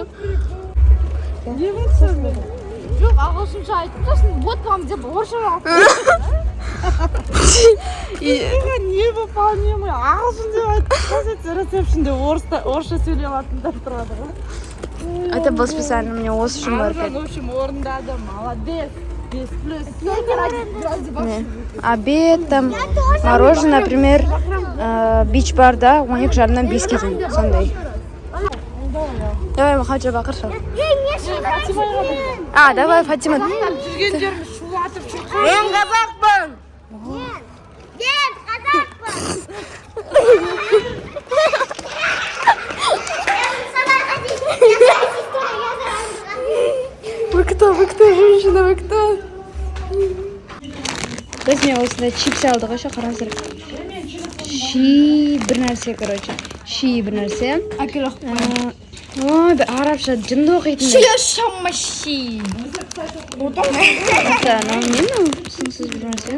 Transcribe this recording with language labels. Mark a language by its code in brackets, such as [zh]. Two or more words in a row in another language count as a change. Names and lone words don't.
[kk] Не болсын? Жоқ, ағылшынша айтып тұрсың, [ru] вот вам [kk] деп орысша алып. [ru] Невыполнимый. [kk] Ағылшын деп айтып, ресепшнде орысша сөйлеп алатындар тұрады ғой. [ru] Это был специально мне [kk] осы үшін барып [ru] Аружан, в общем, орындады. Молодец. 5+. Обед, там, мороженое, например, [kk] бич-барда 12:30-дан 5-ке дейін, сондай. Давай, Махаджа бақырша. Давай, Фатима. Жүргендеріміз шулатып жүр. Мен қазақпын. Мен қазақпын. [ru] Вы кто, женщина, вы кто? [kk] Біз мен осындай чипс алдық еще қараңыздар. Ши бір нәрсе, короче. Ши бір нәрсе. Ой, арабша жынды оқитын. Шамаши. Это, не мынау түсінсіз бір нәрсе.